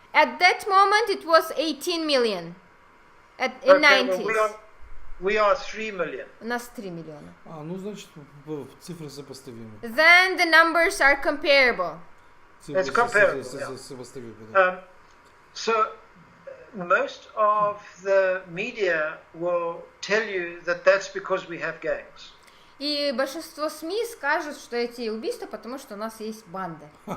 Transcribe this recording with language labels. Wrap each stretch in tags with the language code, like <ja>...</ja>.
<en>At that moment it was 18 million. In 90s. Well, we are 3 million.</en> <ru>У нас 3 миллиона. Ну, значит, цифры сопоставимы.</ru> <en>Then the numbers are comparable. It's comparable.</en> <ru>Сопоставимы, да.</ru> <en>So most of the media will tell you that that's because we have gangs.</en> <ru>И большинство СМИ скажут, что эти убийства, потому что у нас есть банды.</ru>